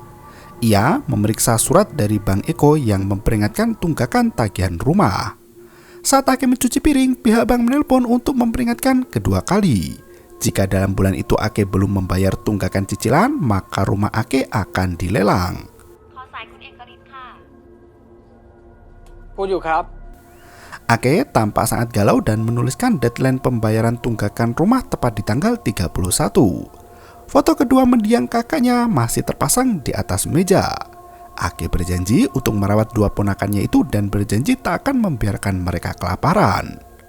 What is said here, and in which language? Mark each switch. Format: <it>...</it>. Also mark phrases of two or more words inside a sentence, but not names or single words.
<id>Ia memeriksa surat dari Bank Eko yang memperingatkan tunggakan tagihan rumah. Saat Ake mencuci piring, pihak bank menelpon untuk memperingatkan kedua kali. Jika dalam bulan itu Ake belum membayar tunggakan cicilan, maka rumah Ake akan dilelang.</id> <th>ขอสายคุณเอกริศค่ะ พูดอยู่ครับ</th> <id>Ake tampak sangat galau dan menuliskan deadline pembayaran tunggakan rumah tepat di tanggal 31. Foto kedua mendiang kakaknya masih terpasang di atas meja. Ake berjanji untuk merawat 2 ponakannya itu dan berjanji tak akan membiarkan mereka kelaparan.</id>